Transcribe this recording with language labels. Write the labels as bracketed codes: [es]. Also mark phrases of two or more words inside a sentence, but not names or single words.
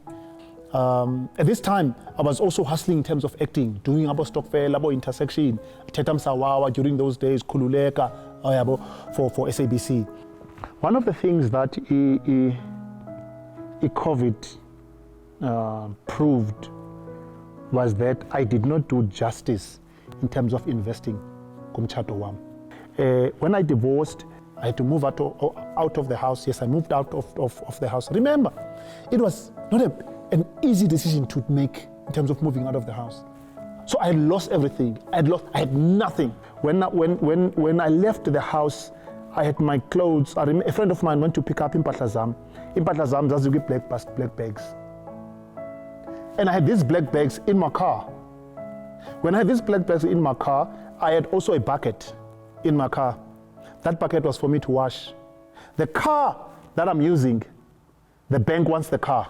[en] At this time, I was also hustling in terms of acting, doing abo Stockfair, abo Intersection, Tetam Sawawa during those days, Kululeka, for SABC. One of the things that COVID proved was that I did not do justice in terms of investing [xh] kumchato wam. [en] When I divorced, I had to move out of the house. Yes, I moved out of the house. Remember, it was not an easy decision to make in terms of moving out of the house. So I had lost everything. I had nothing. When I left the house, I had my clothes. A friend of mine went to pick up [xh] impahla zam. Impahla zam zazi [en] black bags. And I had these black bags in my car. When I had these black bags in my car, I had also a bucket in my car. That bucket was for me to wash. The car that I'm using, the bank wants the car.